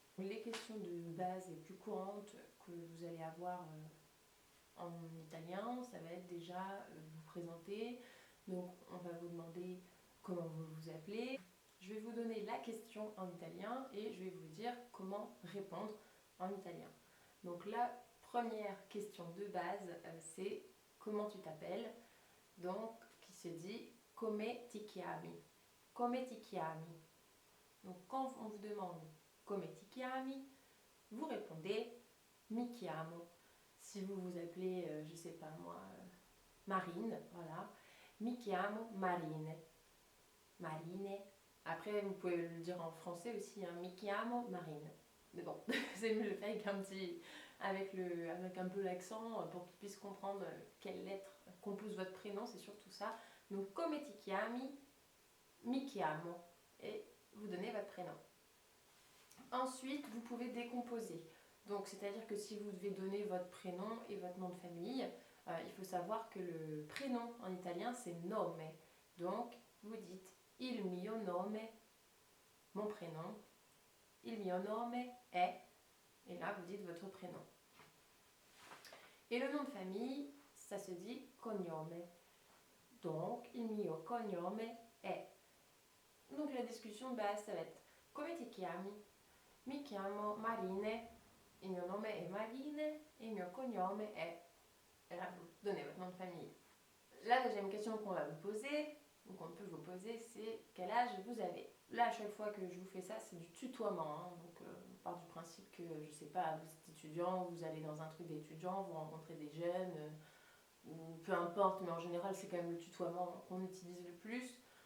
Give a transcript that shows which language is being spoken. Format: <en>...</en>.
<fr>Les questions de base les plus courantes que vous allez avoir en italien, ça va être déjà vous présenter. Donc on va vous demander comment vous vous appelez. Je vais vous donner la question en italien et je vais vous dire comment répondre en italien. Donc la première question de base, c'est comment tu t'appelles. Donc qui se dit</fr> <it>come ti chiami. Come ti chiami.</it> <fr>Donc quand on vous demande</fr> <it>come ti chiami,</it> <fr>vous répondez</fr> <it>mi chiamo.</it> <fr>Si vous vous appelez, je sais pas moi, Marine, voilà.</fr> <it>Mi chiamo Marine.</it> <fr>Marine. Après, vous pouvez le dire en français aussi, hein,</fr> <it>mi chiamo Marine.</it> <fr>Mais bon, c'est mieux de le faire avec un peu l'accent pour qu'ils puissent comprendre quelle lettre compose votre prénom, c'est surtout ça. Donc,</fr> <it>come ti chiami, mi chiamo.</it> <fr>Et vous donnez votre prénom. Ensuite, vous pouvez décomposer. Donc, c'est-à-dire que si vous devez donner votre prénom et votre nom de famille, il faut savoir que le prénom en italien, c'est nome. Donc, vous dites</fr> <it>il mio nome,</it> <fr>mon prénom.</fr> <it>Il mio nome è,</it> <fr>et là, vous dites votre prénom. Et le nom de famille, ça se dit cognome. Donc,</fr> <it>il mio cognome è.</it> <fr>Donc, la discussion de base, ça va être</fr> <it>come ti chiami? Mi chiamo Marine, il mio nome è Marine</it> <fr>et</fr> <it>il mio cognome è.</it> <fr>Et là, vous donnez votre nom de famille. La deuxième question qu'on va vous poser, ou qu'on peut vous poser, c'est quel âge vous avez. Là, à chaque fois que je vous fais ça, c'est du tutoiement. Hein. Donc, on part du principe que, je sais pas, vous êtes étudiant, vous allez dans un truc d'étudiant, vous rencontrez des jeunes, ou peu importe, mais en général, c'est quand même le tutoiement qu'on utilise le plus.</fr>